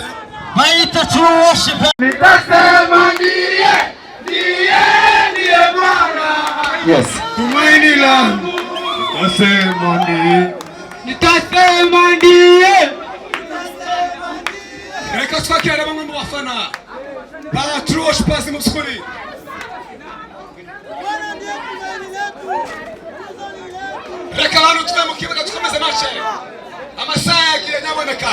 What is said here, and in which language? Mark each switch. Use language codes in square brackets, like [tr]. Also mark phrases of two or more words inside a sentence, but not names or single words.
[rw] Bayita True Worship. [sw] Nitasema ndiye Bwana. Yes. Tumaini langu. Nitasema ndiye. [rw] Reka twakira bamwe mu bafana ba True Worship mu skuli. Reka abantu tuve mu kibuga tukomeze match. Amasaha yagiye nyaboneka.